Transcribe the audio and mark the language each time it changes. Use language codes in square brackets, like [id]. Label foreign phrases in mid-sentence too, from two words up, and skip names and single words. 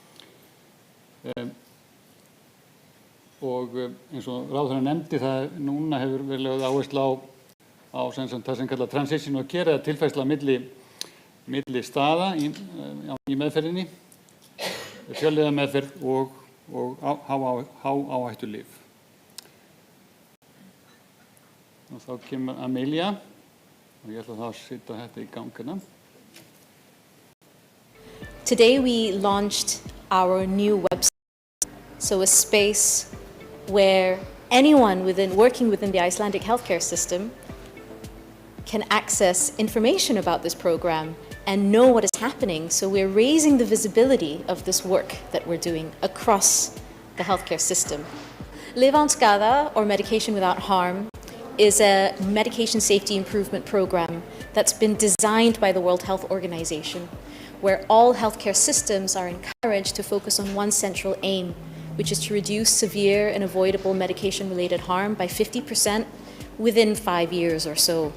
[is] Og eins og ráðherra nefndi það núna hefur verið lögð áhersla á það sem kallað transition og care eða tilfærsla milli staða í meðferðinni, fjölliðameðferð og hááhættu lyf. Og þá kemur Amelia og ég ætla að setja þetta í gangina. [en] Today we launched our new website, so a space where anyone working within the Icelandic healthcare system can access information about this program and know what is happening. So we're raising the visibility of this work that we're doing across the healthcare system. [is] Live án skaða, [en] or medication without harm, is a medication safety improvement program that's been designed by the World Health Organization, where all healthcare systems are encouraged to focus on one central aim, which is to reduce severe and avoidable medication-related harm by 50% within 5 years or so.